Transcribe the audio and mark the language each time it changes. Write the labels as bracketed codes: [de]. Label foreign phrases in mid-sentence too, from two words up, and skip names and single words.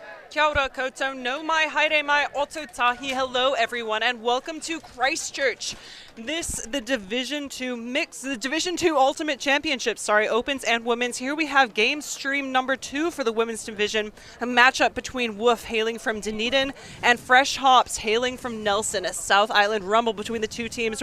[mi] Kia ora koutou, no mai, haere mai, oto tahi, [en] hello everyone, and welcome to Christchurch. The Division 2 Ultimate Championships, opens and women's. Here we have game stream number 2 for the women's division, a matchup between WOOF hailing from Dunedin and Fresh Hops hailing from Nelson, a South Island rumble between the two teams.